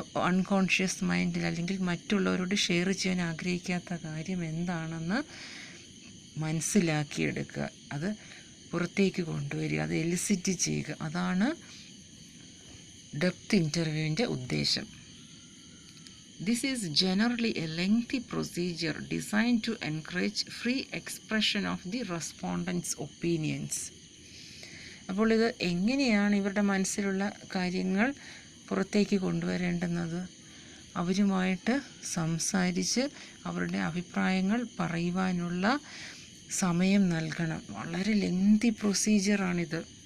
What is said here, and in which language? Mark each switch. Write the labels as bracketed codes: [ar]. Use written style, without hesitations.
[ml] Unconscious മൈൻഡിൽ അല്ലെങ്കിൽ മറ്റുള്ളവരോട് ഷെയർ ചെയ്യാൻ ആഗ്രഹിക്കാത്ത കാര്യം എന്താണെന്ന് മനസ്സിലാക്കിയെടുക്കുക, അത് പുറത്തേക്ക് കൊണ്ടുവരിക, അത് എലിസിറ്റ് ചെയ്യുക. അതാണ് ഡെപ്ത് ഇൻ്റർവ്യൂവിൻ്റെ ഉദ്ദേശം. [en] This is generally a lengthy procedure designed to encourage free expression of the respondents' opinions. [ml] അപ്പോൾ ഇത് എങ്ങനെയാണ് ഇവരുടെ മനസ്സിലുള്ള കാര്യങ്ങൾ പുറത്തേക്ക് കൊണ്ടുവരേണ്ടുന്നത്? അവരുമായിട്ട് സംസാരിച്ച് അവരുടെ അഭിപ്രായങ്ങൾ പറയുവാനുള്ള സമയം നൽകണം. വളരെ ലെങ്തി പ്രൊസീജിയറാണിത്.